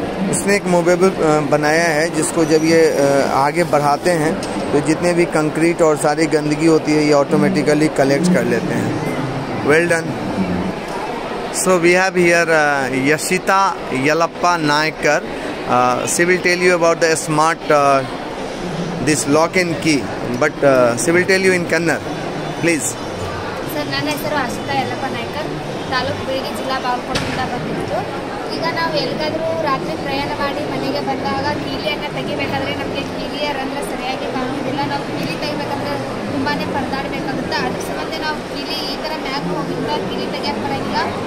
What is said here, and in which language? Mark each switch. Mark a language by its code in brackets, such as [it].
[hi] इसने एक मोबाइल बनाया है जिसको जब ये आगे बढ़ाते हैं तो जितने भी कंक्रीट और सारी गंदगी होती है ये ऑटोमेटिकली कलेक्ट कर लेते हैं। [en] Well done. So we have here Yashita Yalappa Nayakar. She will tell you about the smart this lock and key, but she will tell you in Kannada. Please. [kn] Sir, ನನ್ನ ಹೆಸರು ಆಶಿತಾ ಯಲ್ಲಪ್ಪ ನಾಯ್ಕರ್, ತಾಲೂಕು ಬೀಳಗಿ, ಜಿಲ್ಲಾ ಬಾಗಲಕೋಟೆಯಿಂದ ಬಂದಿತ್ತು. ಈಗ ನಾವು ಎಲ್ಲಿಗಾದರೂ ರಾತ್ರಿ ಪ್ರಯಾಣ ಮಾಡಿ ಮನೆಗೆ ಬಂದಾಗ ಕೀಲಿಯನ್ನು ತೆಗಿಬೇಕಾದ್ರೆ ನಮಗೆ ಕೀಲಿಯ ರಂಧ್ರ ಸರಿಯಾಗಿ ಕಾಣುವುದಿಲ್ಲ. ನಾವು ಕೀಲಿ ತೆಗಿಬೇಕಂದ್ರೆ ತುಂಬಾ ಪರದಾಡಬೇಕಾಗುತ್ತೆ. ಅದ್ರ ಸಂಬಂಧ ನಾವು ಕೀಲಿ ಈ ಥರ ಮ್ಯಾಗ್ ಹೋಗಿದ್ರೆ ಕೀಲಿ ತೆಗಿಯಕ್ಕೆ ಬರೋಂಗಿಲ್ಲ.